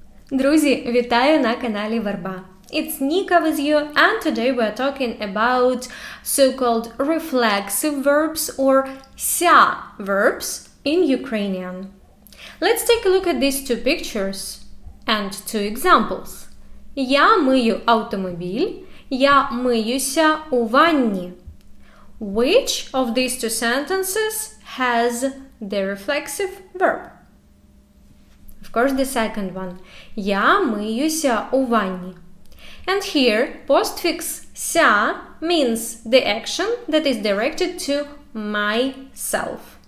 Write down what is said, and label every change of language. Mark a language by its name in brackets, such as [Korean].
[Ukrainian] Друзі, вітаю на каналі VERBA. [English] It's Nika with you, and today we are talking about so-called reflexive verbs or СЯ-verbs in Ukrainian. Let's take a look at these two pictures and two examples. [Ukrainian] Я мию автомобіль, я миюся у ванні. [English] Which of these two sentences has the reflexive verb? Of course, the second one. [Ukrainian] Я миюся у ванні. [English] And here, postfix ся means the action that is directed to myself.